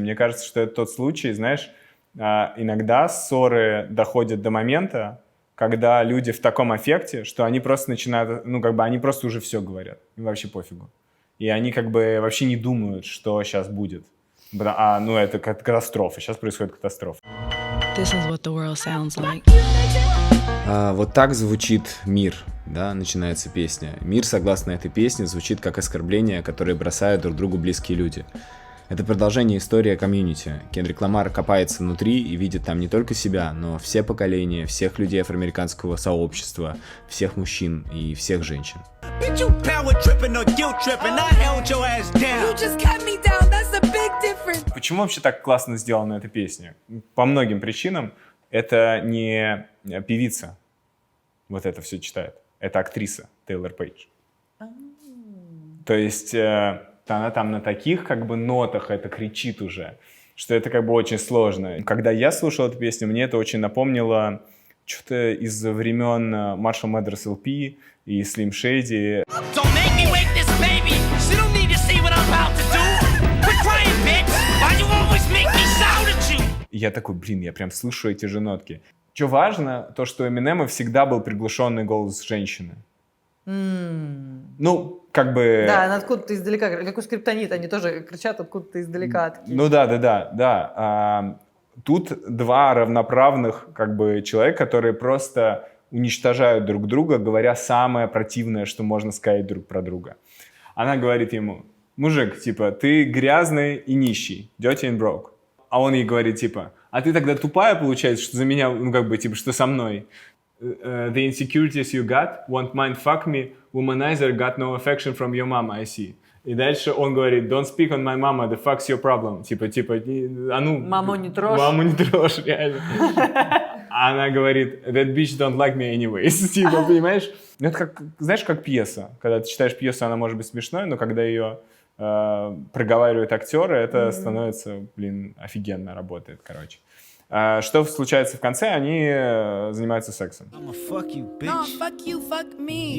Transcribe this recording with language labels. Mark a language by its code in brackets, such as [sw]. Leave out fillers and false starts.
[ru] Мне кажется, что это тот случай, знаешь, иногда ссоры доходят до момента, когда люди в таком аффекте, что они просто начинают, ну, как бы они просто уже все говорят. Им вообще пофигу. И они как бы вообще не думают, что сейчас будет. Ну, это катастрофа. Сейчас происходит катастрофа. [en] This is what the world sounds like. [ru] Вот так звучит мир, да, начинается песня. Мир, согласно этой песне, звучит как оскорбление, которое бросают друг другу близкие люди. Это продолжение истории о комьюнити. Кендрик Ламар копается внутри и видит там не только себя, но все поколения, всех людей афроамериканского сообщества, всех мужчин и всех женщин. [en] Bitch, you power tripping or guilt tripping. I held your ass down. You just cut me down, that's a big difference. [ru] Почему вообще так классно сделана эта песня? По многим причинам. Это не певица вот это все читает. Это актриса Тейлор Пейдж. То есть она там на таких как бы нотах это кричит уже, что это как бы очень сложно. Когда я слушал эту песню, мне это очень напомнило что-то из времен Marshall Mathers LP и Slim Shady. [en] Don't make me wake this baby. She don't need to see what I'm about to do. Quit crying, bitch. Why you always make me shout at you? [ru] И я такой, блин, я прям слышу эти же нотки. Что важно, то, что у Эминема всегда был приглушенный голос женщины. Ну, как бы... Да, она откуда-то издалека, как у Скриптонит, они тоже кричат откуда-то издалека. Такие. Ну да. Тут два равноправных как бы человека, которые просто уничтожают друг друга, говоря самое противное, что можно сказать друг про друга. Она говорит ему: мужик, типа, ты грязный и нищий, [en] dirty and broke. [ru] А он ей говорит, типа, а ты тогда тупая, получается, что за меня, ну как бы, типа, что со мной? [en] The insecurities you got, won't mind fuck me, womanizer got no affection from your mama, I see. [ru] И дальше он говорит, [en] don't speak on my mama, the fuck's your problem. [ru] Типа, а ну... Маму не трожь. Маму не трожь, реально. А она говорит, [en] that bitch don't like me anyways. [ru] Типа, понимаешь? Ну, это как, знаешь, как пьеса. Когда ты читаешь пьесу, она может быть смешной, но когда ее проговаривают актеры, это становится, блин, офигенно работает, короче. Что случается в конце? Они занимаются сексом. [en] I'ma fuck you, bitch. No, fuck you, fuck me.